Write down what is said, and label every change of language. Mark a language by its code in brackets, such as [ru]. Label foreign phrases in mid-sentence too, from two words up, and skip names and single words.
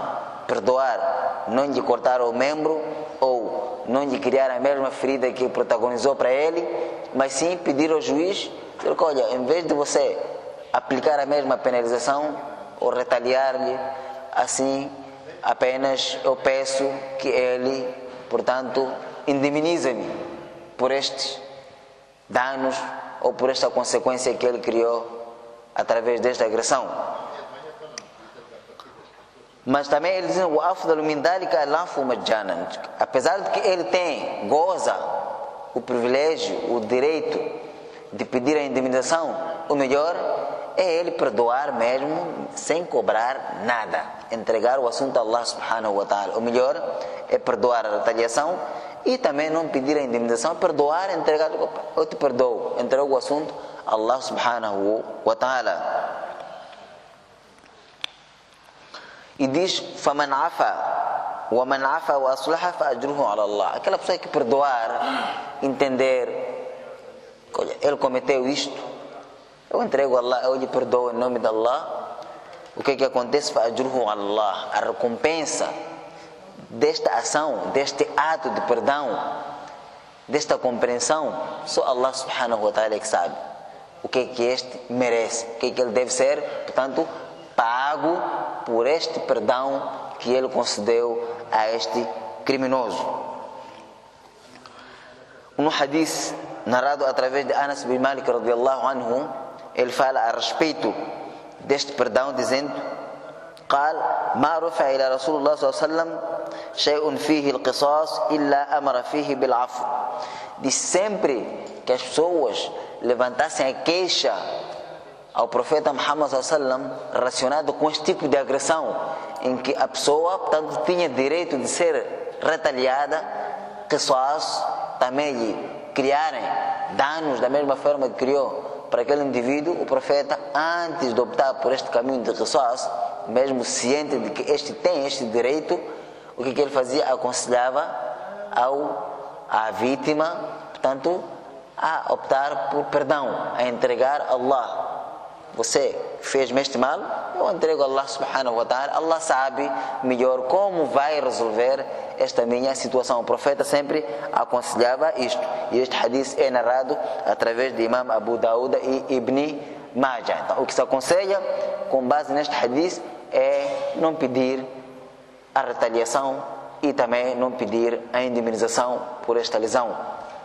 [pt] Perdoar, não lhe cortar o membro ou não lhe criar a mesma ferida que protagonizou para ele, mas sim pedir ao juiz, dizer, olha, em vez de você aplicar a mesma penalização ou retaliar-lhe, assim apenas eu peço que ele, portanto, indemnize-me por estes danos ou por esta consequência que ele criou através desta agressão. Mas também eles dizem, o [ar] أفضل من ذلك العفو مجانا. [pt] Apesar de que ele goza o privilégio, o direito de pedir a indemnização, o melhor é ele perdoar mesmo sem cobrar nada, entregar o assunto a [ar] الله سبحانه وتعالى. [pt] O melhor é perdoar a retaliação e também não pedir a indemnização, perdoar, entregar, eu te perdoo, entregar o assunto a [ar] الله سبحانه وتعالى. [pt] E diz, [ar] فَمَنْ عَفَى وَمَنْ عَفَى وَأَصْلَحَ فَأَجْرُهُ عَلَى اللَّهِ. [pt] Aquela pessoa que perdoar, entender, olha, ele cometeu isto, eu entrego a Allah, eu lhe perdoo em nome de Allah. O que acontece? [ar] فَأَجْرُهُ عَلى اللَّهِ. [pt] A recompensa desta ação, deste ato de perdão, desta compreensão, só [ar] الله سبحانه وتعالى [pt] que sabe o que este merece, o que ele deve ser, portanto, pago por este perdão que ele concedeu a este criminoso. Um hadith narrado através de Anas bin Malik [ar] رضي الله عنه, [pt] ele fala a respeito deste perdão, dizendo: [ar] قال ما رفع إلى رسول الله صلى الله عليه وسلم شيء فيه القصاص إلا أمر فيه بالعفو. [pt] De sempre que as pessoas levantassem a queixa ao profeta Muhammad sallam relacionado com este tipo de agressão, em que a pessoa, portanto, tinha direito de ser retaliada, qisas, também lhe criarem danos da mesma forma que criou para aquele indivíduo, o profeta, antes de optar por este caminho de qisas, mesmo ciente de que este tem este direito, o que ele fazia? Aconselhava à vítima, portanto, a optar por perdão, a entregar a Allah. Você fez-me este mal, eu entrego a [ar] الله سبحانه وتعالى. [pt] Allah sabe melhor como vai resolver esta minha situação. O profeta sempre aconselhava isto. E este hadith é narrado através de Imam Abu Daud e Ibn Majah. Então, o que se aconselha com base neste hadith é não pedir a retaliação e também não pedir a indemnização por esta lesão.